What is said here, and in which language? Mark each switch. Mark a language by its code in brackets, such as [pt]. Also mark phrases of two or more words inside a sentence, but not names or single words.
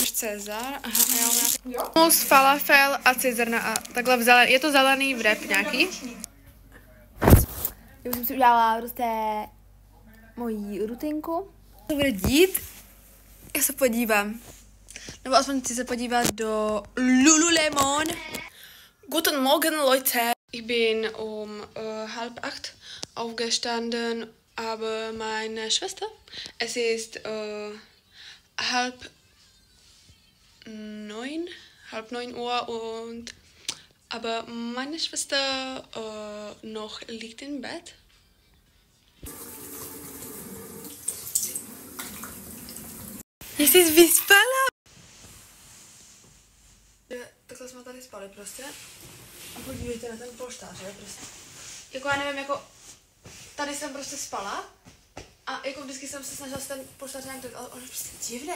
[cs] Cezar, aha, já mám nějaký falafel a cizrna a takhle vzala, je to zelený wrap nějaký. Já už jsem si udělala prostě moji rutinku. Co bude dít? Já se podívám. Nebo aspoň chci se podívat do Lululemon. [de] Guten Morgen, Leute. Ich bin um 7:30 aufgestanden, aber meine Schwester, es ist 8:30 Uhr und aber meine Schwester noch liegt im Bett. [cs] Jsi vyspala? Takhle jsme tady spali prostě. A podívejte na ten polštář, jo, prostě. Jako já nevím, jako tady jsem prostě spala a jako vždycky jsem se snažila si ten polštář nějak dát, ale on je prostě divnej.